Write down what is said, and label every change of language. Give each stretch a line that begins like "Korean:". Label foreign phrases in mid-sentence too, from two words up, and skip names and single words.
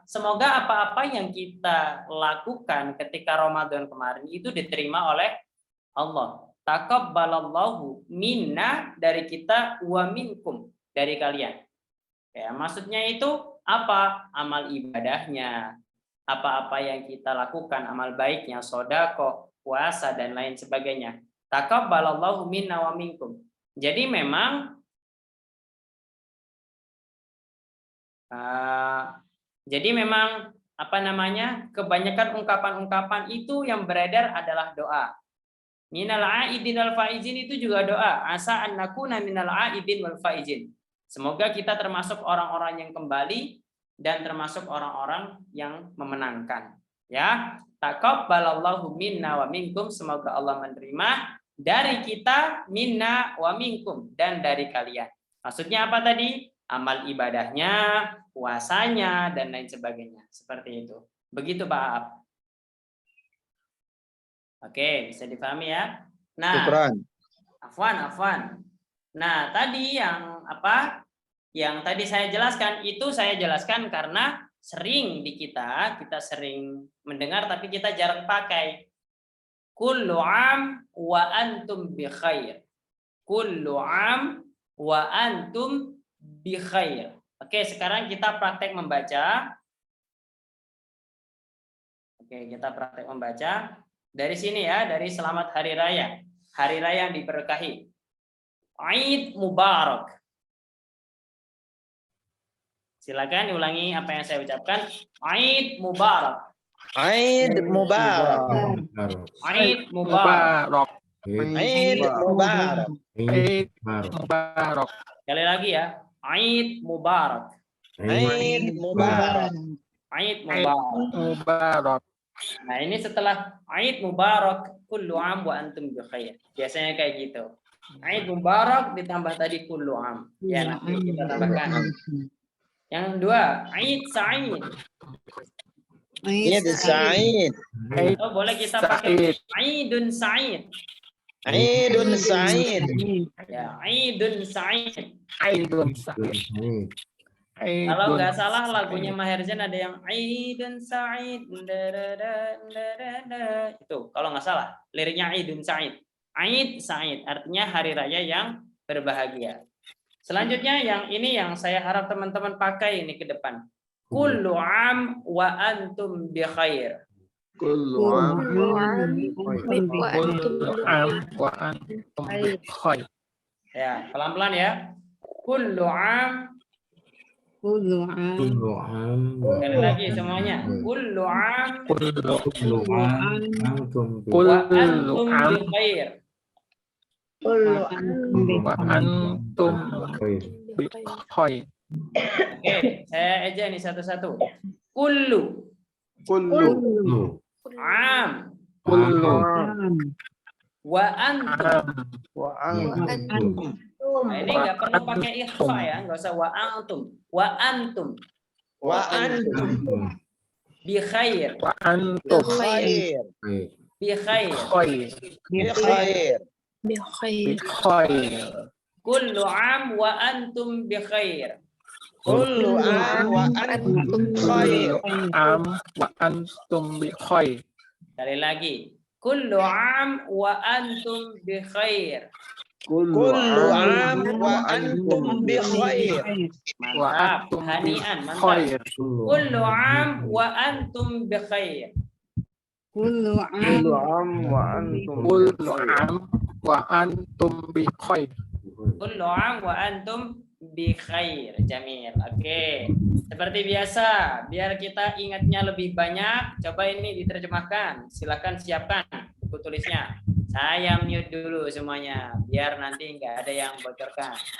Indonesian: Semoga apa-apa yang kita lakukan ketika Ramadan kemarin itu diterima oleh Allah.
Arabic: تقبل الله منا
Indonesian: dari kita
Arabic: ومنكم
Indonesian: dari kalian. Ya, maksudnya itu apa? Amal ibadahnya, apa-apa yang kita lakukan, amal baiknya, sedekah, puasa dan lain sebagainya.
Arabic: تقبل الله منا ومنكم.
Indonesian: Jadi memang kebanyakan ungkapan-ungkapan itu yang beredar adalah doa.
Arabic: من العائدين والفائزين
Indonesian: itu juga doa.
Arabic: عسى أن نكون من العائدين والفائزين.
Indonesian: Semoga kita termasuk orang-orang yang kembali dan termasuk orang-orang yang memenangkan. Ya,
Arabic: تقبل الله منا ومنكم.
Indonesian: Semoga Allah menerima dari kita,
Arabic: منا ومنكم,
Indonesian: dan dari kalian. Maksudnya apa tadi? Amal ibadahnya, puasanya, dan lain sebagainya. Seperti itu. Begitu Pak Aap. Oke, bisa dipahami ya? Nah, Afwan. Nah, tadi yang apa? Yang tadi saya jelaskan, itu saya jelaskan karena sering di kita sering mendengar tapi kita jarang pakai.
Arabic: كل عام وأنتم بخير. كل عام وأنتم بخير.
Indonesian: Oke, sekarang kita praktek membaca. Oke, kita praktek membaca dari sini ya, dari selamat hari raya. Hari raya yang diberkahi.
Arabic: عيد مبارك.
Indonesian: Silakan ulangi apa yang saya ucapkan.
Arabic: عيد مبارك. عيد مبارك. عيد مبارك. عيد مبارك. عيد مبارك.
Indonesian: Sekali lagi ya.
Arabic: عيد مبارك. عيد مبارك. عيد مبارك.
Indonesian: Nah, ini setelah
Arabic: عيد مبارك, كل عام وأنتم بخير.
Indonesian: Biasanya kayak gitu.
Arabic: عيد مبارك
Indonesian: ditambah tadi
Arabic: كل عام.
Indonesian: Ya, nanti kita tambahkan. Yang kedua,
Arabic: عيد سعيد. عيد سعيد.
Indonesian: Oh, boleh kita pakai
Arabic: عيد سعيد. عيد سعيد. Ya, عيد سعيد. عيد سعيد.
Indonesian: Kalau Aidun nggak salah lagunya Sa'id. Maher Zain ada yang
Arabic: عيد سعيد.
Indonesian: Itu kalau nggak salah liriknya
Arabic: عيد سعيد. عيد سعيد
Indonesian: artinya hari raya yang berbahagia. Selanjutnya yang ini yang saya harap teman-teman pakai ini ke depan.
Arabic: كل عام وأنتم بخير. كل عام وأنتم بخير.
Indonesian: Ya, pelan-pelan ya.
Arabic: كل عام. كل عام و
Indonesian: Sekali lagi semuanya.
Arabic: كل عام Kullu أنتم ب wa kullu antum am بخير. وأنتم khair. بخير.
Indonesian: Oke, saya aja nih satu-satu.
Arabic: Kullu Kullu am Kullu وأنتم. am antum
Indonesian: Nah, ini nggak perlu pakai ikhfa ya, nggak usah
Arabic: وأنتم. وأنتم وأنتم بخير. وأنتم khair. khair. بخير. khair. بخير. بخير. كل عام وأنتم بخير. كل عام وأنتم خير. عام وأنتم بخير.
Indonesian: Sekali lagi.
Arabic: كل عام وأنتم بخير. كل عام وأنتم بخير. Wa
Indonesian: Mantap,
Arabic: أنتم ب
Indonesian: hanian, mantap.
Arabic: khair. كل عام وأنتم بخير. كل عام وأنتم بخير. كل عام وأنتم بخير.
Indonesian: Jamil. Oke. Seperti biasa, biar kita ingatnya lebih banyak, coba ini diterjemahkan. Silakan siapkan buku tulisnya. Saya mute dulu semuanya, biar nanti nggak ada yang bocorkan.